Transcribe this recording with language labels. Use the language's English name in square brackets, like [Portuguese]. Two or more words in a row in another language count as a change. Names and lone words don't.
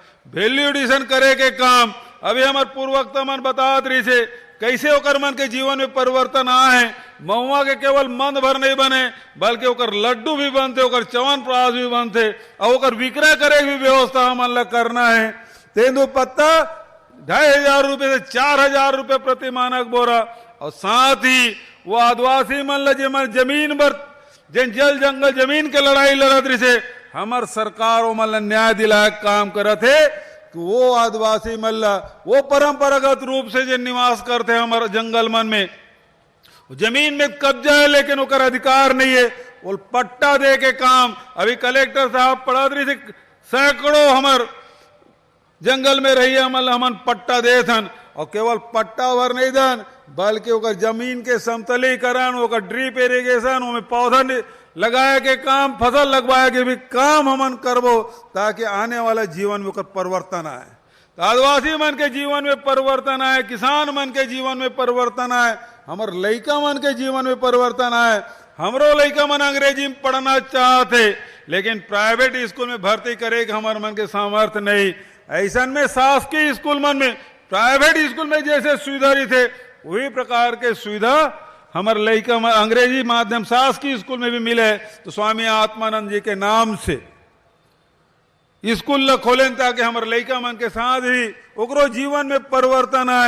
[English] value addition [Chhattisgarhi] करे के काम अभी हमारे पूर्ववक्ता मन बतात रही से, कैसे ओकर मन के जीवन में परिवर्तन आए। महुआ के केवल मंद भर नहीं बने, बल्कि ओकर लड्डू भी बनते, ओकर च्यवनप्राश भी बनते, और ओकर विक्रय करे की व्यवस्था हमन ला करना है। तेंदु पत्ता 2500 रुपये से 4000 रुपये प्रति मानक बोरा। और साथ ही वो आदिवासी मन ला जे जमीन पर जिन जल जंगल जमीन के लड़ाई लड़त रही से, हमार सरकार वो मन ला न्याय दिलाए काम करत है कि वो आदिवासी मन ला वो परंपरागत रूप से जो निवास करते हैं हमारे जंगल मन में, जमीन में कब्जा है लेकिन ओकर अधिकार नहीं है, वो पट्टा दे के काम अभी कलेक्टर साहब पढ़ा रही थे। सैकड़ों हमार जंगल में रही हमन पट्टा दे थन, और केवल पट्टा भर नहीं दन, बल्कि ओकर जमीन के समतलीकरण, ओकर [English] drip irrigation, [Chhattisgarhi] ओमें पौधा लगाए के काम, फसल लगवाए के भी काम हमन करबो, ताकि आने वाला जीवन में ओकर परिवर्तन आए। तो आदिवासी मन के जीवन में परिवर्तन आए, किसान मन के जीवन में परिवर्तन आए, हमार लइका मन के जीवन में परिवर्तन आए। हमरो लइका मन अंग्रेजी में पढ़ना चाहते, लेकिन [English] private school [Chhattisgarhi] में भर्ती करे कि हमारे मन के सामर्थ्य नहीं। ऐसा में शासकीय स्कूल मन में [English] private school [Chhattisgarhi] में जैसे सुविधा रही थे वही प्रकार के सुविधा हमारे लड़का अंग्रेजी माध्यम शासकीय स्कूल में भी मिले। तो स्वामी आत्मानंद जी के नाम से स्कूल खोलें ताकि हमारे लड़का मन के साथ ही ओकरो जीवन में परिवर्तन आए।